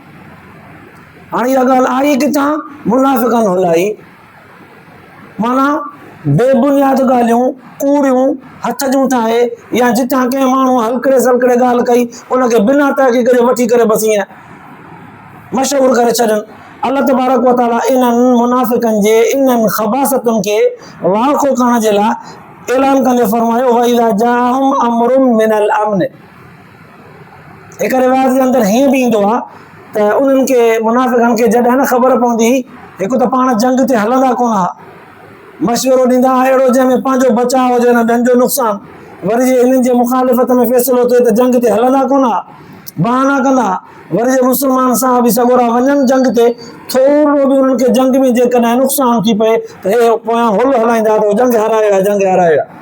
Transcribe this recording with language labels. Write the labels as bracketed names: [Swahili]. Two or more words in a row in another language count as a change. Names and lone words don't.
[Sindhi] हाणे इहा ॻाल्हि आई किथां, मुनाफ़िक़नि हलाई, माना बेबुनियाद ॻाल्हियूं, कूड़ियूं, हथ जूं ठाहे, या जितां कंहिं माण्हू हलकड़े सलकड़े ॻाल्हि कई उनखे बिना तहक़ीक़ जे वठी करे बसि ईअं मशहूरु करे छॾनि। अल्लाह [Arabic] تبارك وتعالى [Sindhi] इन्हनि मुनाफ़िक़नि जे इन्हनि ख़बासतुनि खे वाक़ो करण जे लाइ ऐलान कंदे फरमायो [Arabic] وإذا جاءهم أمر من الأمن. [Sindhi] हिक रिवायत जे अंदरि हीअं बि ईंदो आहे त उन्हनि खे मुनाफ़िक़नि खे जॾहिं न ख़बर पवंदी, हिकु त पाण जंग ते हलंदा कोन हा, मशवरो ॾींदा अहिड़ो जंहिंमें पंहिंजो बचाव हुजे न ॿियनि जो नुक़सानु, वरी जे हिननि जे मुखालिफ़त में फ़ैसिलो थिए त जंग ते हलंदा कोन हा, बहाना कंदा, वरी जे मुस्लमान साहब बि सॻोरा वञनि जंग ते, थोरो बि उन्हनि खे जंग में जेकॾहिं नुक़सानु थी पए त हे पोयां हुल हलाईंदा त जंग हारायो आहे, जंग हारायो आहे।